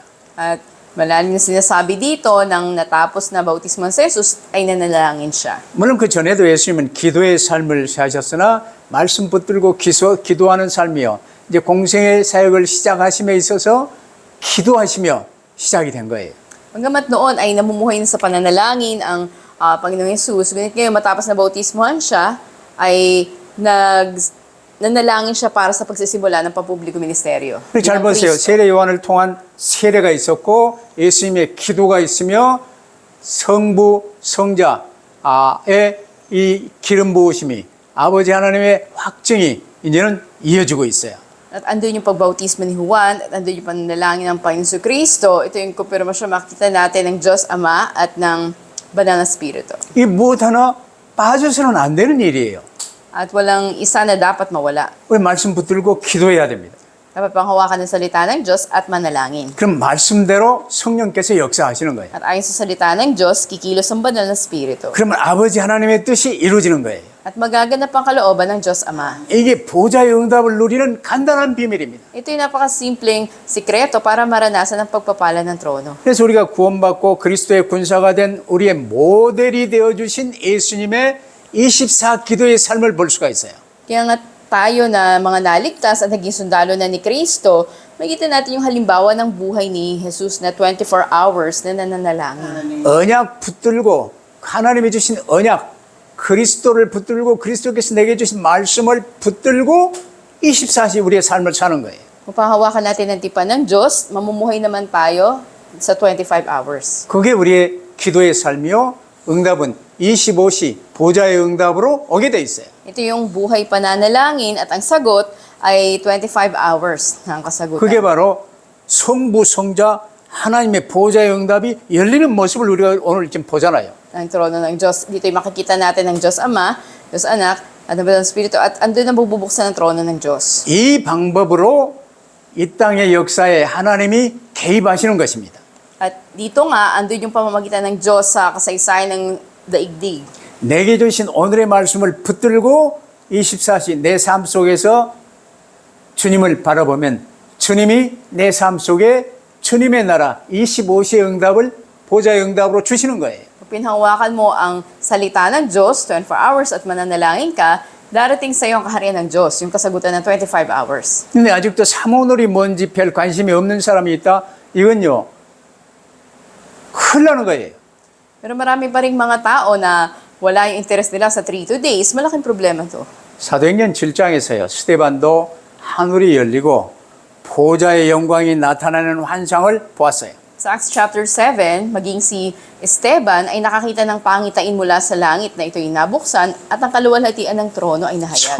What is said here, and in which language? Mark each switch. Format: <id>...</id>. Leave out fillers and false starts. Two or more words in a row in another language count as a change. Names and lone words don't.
<tl>At malalim na sinasabi dito nang natapos na bautismo ng Jesus ay nanalangin siya.</tl> <ko>물론 그 전에도 예수님은 기도의 삶을 사셨으나 말씀 붙들고 기도하는 삶이요. 이제 공생의 사역을 시작하심에 있어서 기도하시며 시작이 된 거예요.</ko> <tl>Hangga't noon ay namumuhay na sa pananalangin ang Panginoong Jesus. Ngunit ngayon matapos na bautismohan siya ay nanalangin siya para sa pagsisimula ng pampubliko ministeryo.</tl> <ko>잘</ko> <tl>bilang</tl> <ko>보세요. Kristo. 세례 요한을 통한 세례가 있었고 예수님의 기도가 있으며 성부 성자의 이 기름 부으심이 아버지 하나님의 확증이 이제는 이어지고 있어요.</ko> <tl>At andun yung pagbautismo ni Juan, at andun yung pananalangin ng Panginoon Kristo. Ito yung kumpirmasyon makita natin ng Diyos Ama at ng Banal na Espiritu.</tl> <ko>이 무엇 하나 빠져서는 안 되는 일이에요.</ko> <tl>At walang isa na dapat mawala.</tl> <ko>우리 말씀 붙들고 기도해야 됩니다.</ko> <tl>Dapat panghawakan ng salita ng Diyos at manalangin.</tl> <ko>그럼 말씀대로 성령께서 역사하시는 거예요.</ko> <tl>At ayon sa salita ng Diyos, kikilos ang Banal na Espiritu.</tl> <ko>그러면 아버지 하나님의 뜻이 이루어지는 거예요.</ko> <tl>At magaganap ang kalooban ng Diyos Ama.</tl> <ko>이게 보좌의 응답을 누리는 간단한 비밀입니다.</ko> <tl>Ito yung napakasimpleng sikreto para maranasan ang pagpapala ng trono.</tl> <ko>그래서 우리가 구원받고 그리스도의 군사가 된 우리의 모델이 되어주신 예수님의 24 기도의 삶을 볼 수가 있어요.</ko> <tl>Kaya nga tayo na mga naligtas at naging sundalo na ni Kristo, makita natin yung halimbawa ng buhay ni Jesus na 24 hours na nananalangin.</tl> <ko>언약 붙들고 하나님이 주신 언약 그리스도를 붙들고 그리스도께서 내게 주신 말씀을 붙들고 24시 우리의 삶을 사는 거예요.</ko> <tl>Kung panghawakan natin ang tipan ng Diyos, mamumuhay naman tayo sa 25 hours.</tl> <ko>그게 우리의 기도의 삶이요. 응답은 25시 보좌의 응답으로 오게 돼 있어요.</ko> <tl>Ito yung buhay pananalangin at ang sagot ay 25 hours ng kasagutan.</tl> <ko>그게 바로 성부 성자 하나님의 보좌의 응답이 열리는 모습을 우리가 오늘 지금 보잖아요.</ko> <tl>Ang trono ng Diyos. Dito yung makikita natin ng Diyos Ama, Diyos Anak, at ng Banal na Espiritu, at andun ang bubuksan ng trono ng Diyos.</tl> <ko>이 방법으로 이 땅의 역사에 하나님이 개입하시는 것입니다.</ko> <tl>At dito nga, andun yung pamamagitan ng Diyos sa kasaysayan ng daigdig.</tl> <ko>내게 주신 오늘의 말씀을 붙들고 24시 내 삶 속에서 주님을 바라보면 주님이 내 삶 속에 주님의 나라 25시의 응답을 보좌의 응답으로 주시는 거예요.</ko> <tl>Kung pinhawakan mo ang salita ng Diyos, 24 hours, at mananalangin ka, darating sa iyo ang kaharian ng Diyos, yung kasagutan ng 25 hours.</tl> <ko>근데 아직도 사모놀이 뭔지 별 관심이 없는 사람이 있다? 이건요, 큰일 나는 거예요.</ko> <tl>Pero marami pa rin mga tao na wala yung interest nila sa 3 days, malaking problema to.</tl> <ko>사도행전 7장에서요, 스데반도 하늘이 열리고 보좌의 영광이 나타나는 환상을 보았어요.</ko> <tl>Sa Acts chapter 7, maging si Esteban ay nakakita ng pangitain mula sa langit na ito'y nabuksan at ang kaluwalhatian ng trono ay nahayag.</tl>